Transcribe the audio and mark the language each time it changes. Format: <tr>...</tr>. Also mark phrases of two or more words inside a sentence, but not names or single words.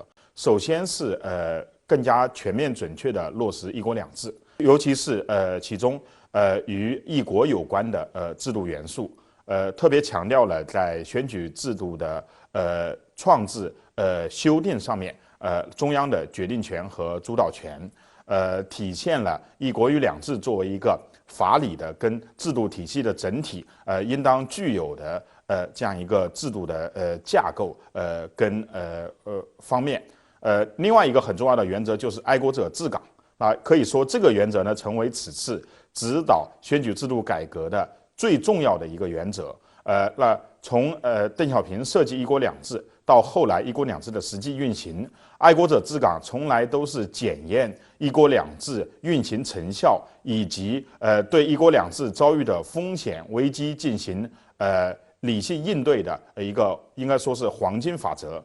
<zh>首先是更加全面準確的落實一國兩制，尤其是其中與一國有關的制度元素，特別強調了在選舉制度的創制修訂上面，中央的決定權和主導權。體現了一國與兩制作為一個法理的跟制度體系的整體，應當具有的這樣一個制度的架構跟方面， 另外一个很重要的原则就是爱国者治港啊，可以说这个原则呢成为此次指导选举制度改革的最重要的一个原则。那从邓小平设计一国两制到后来一国两制的实际运行，爱国者治港从来都是检验一国两制运行成效以及对一国两制遭遇的风险危机进行理性应对的一个应该说是黄金法则。</zh>